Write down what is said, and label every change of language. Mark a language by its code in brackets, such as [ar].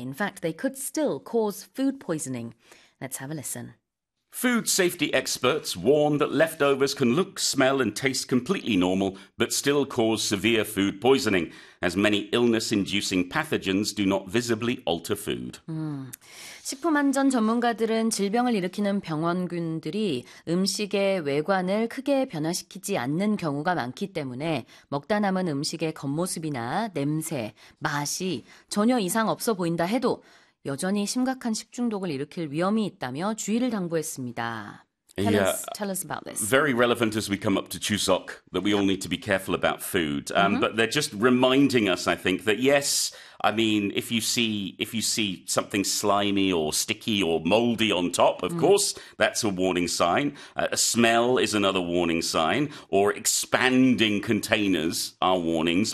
[en] In fact, they could still cause food poisoning. Let's have a listen. Food safety experts warn that leftovers can look, smell, and taste completely normal, but still cause severe food poisoning, as many illness-inducing pathogens do not visibly alter food. [ko] 식품 안전 전문가들은 질병을 일으키는 병원균들이 음식의 외관을 크게 변화시키지 않는 경우가 많기 때문에 먹다 남은 음식의 겉모습이나 냄새, 맛이 전혀 이상 없어 보인다 해도 여전히 심각한 식중독을 일으킬 위험이 있다며 주의를 당부했습니다. [en] Tell us about this. Very relevant as we come up to Chuseok, that we all need to be careful about food. But they're just reminding us, I think, that yes, I mean, if you see something slimy or sticky or moldy on top, of course, that's a warning sign. A smell is another warning sign. Or expanding containers are warnings.